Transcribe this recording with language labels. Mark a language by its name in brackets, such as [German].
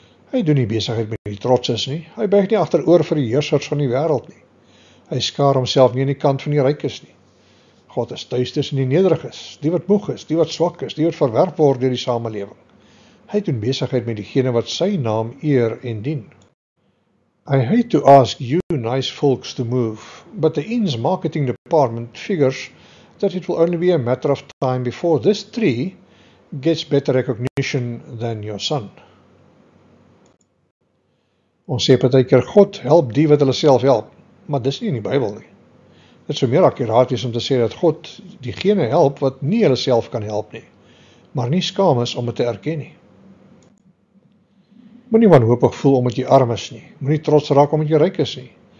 [Afrikaans] Hy doen nie besigheid met die trotses nie, hy buig nie agteroor vir die heersers van die wêreld nie. Hy skaar homself nie aan die kant van die rykes nie. God is tuis tussen die nederiges, die wat moeg is, die wat swak is, die wat verwerp word deur die samelewing. Hy doen besigheid met diegene wat sy naam eer en dien. [English] I hate to ask you nice folks to move, but the Inn's marketing department figures that it will only be a matter of time before this tree gets better recognition than your son. [Afrikaans] Ons sê partykeer God help die wat hulle self help, maar dis nie in die Bybel nie. Dit sou meer akkuraat wees om te sê dat God diegene help wat nie hulle self kan help nie, maar nie skaam is om dit te erken nie. Moenie wanhoopig voel omdat jy arm is nie, moenie trots raak omdat jy ryk is nie.